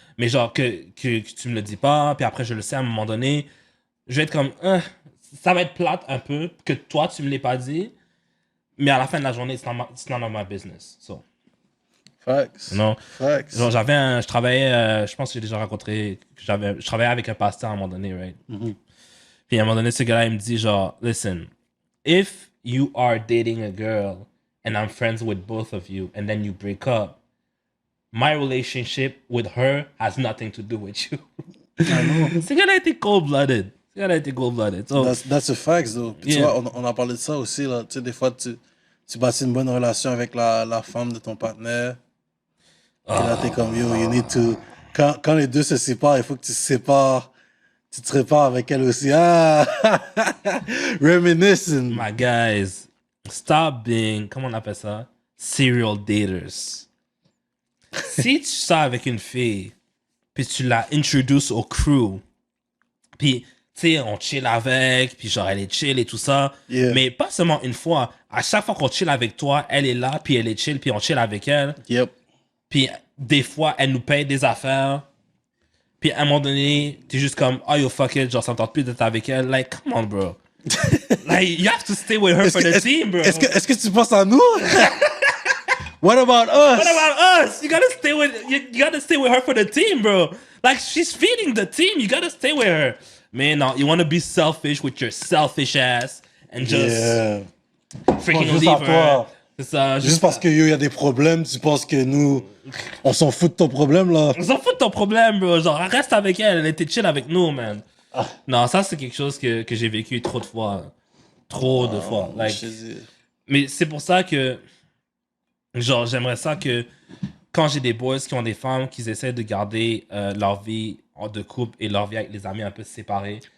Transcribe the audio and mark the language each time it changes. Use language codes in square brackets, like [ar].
[fr] Mais genre, que tu me le dis pas, puis après je le sais à un moment donné, je vais être comme, ça va être plate un peu, que toi tu me l'aies pas dit, mais à la fin de la journée, [en] it's none of my business. So, Facts. [fr] non. [en] Facts. [fr] Genre, je travaillais, je pense que j'ai déjà rencontré, je travaillais avec un pasteur à un moment donné, right? Puis à un moment donné, ce gars-là, il me dit genre, [en] listen, if you are dating a girl and I'm friends with both of you and then you break up, my relationship with her has nothing to do with you. I know. [fr] Ce gars-là était cold-blooded. Ce gars-là était cold-blooded. [en] So, That's a fact, though. [fr] Puis tu [en] Yeah. [fr] vois, on a parlé de ça aussi, là. Tu sais, des fois, tu bâtis une bonne relation avec la femme de ton partenaire. Et là, t'es comme, yo, [en] you need to... [fr] Quand les deux se séparent, il faut que tu te sépares. Tu te répares avec elle aussi. [en] Ah! Reminiscing. my guys, stop being, [fr] comment on appelle ça? [en] Serial daters. [fr] Si tu sors avec une fille, puis tu la introduces au crew, puis, tu sais, on chill avec, puis genre, elle est chill et tout ça, [en] Yeah. [fr] mais pas seulement une fois. À chaque fois qu'on chill avec toi, elle est là, puis elle est chill, puis on chill avec elle. [en] Yep. [fr] Puis des fois, elle nous paye des affaires. Puis à un moment donné, t'es juste comme, [en] oh yo, fuck it, [fr] genre, ça me tente plus d'être avec elle. [en] Like, come on, bro. Like, you have to stay with her for the team, bro. [fr] Est-ce que tu penses à nous? [en] What about us? What about us? You gotta stay with her for the team, bro. Like, she's feeding the team. You gotta stay with her. [fr] Mais non, [en] you wanna be selfish with your selfish ass and just Yeah. freaking [fr] Pense juste [en] leave [fr] à [en] her. [fr] toi. C'est ça. Juste parce qu'il y a des problèmes, tu penses que nous, on s'en fout de ton problème, là? On s'en fout de ton problème, bro. Genre, reste avec elle. Elle était chill avec nous, man. Ah. Non, ça, c'est quelque chose que j'ai vécu trop de fois. Trop de fois. [en] Like, [fr] Je te dis. mais c'est pour ça que, genre, j'aimerais ça que quand j'ai des boys qui ont des femmes, qu'ils essaient de garder leur vie de couple et leur vie avec les amis un peu séparés.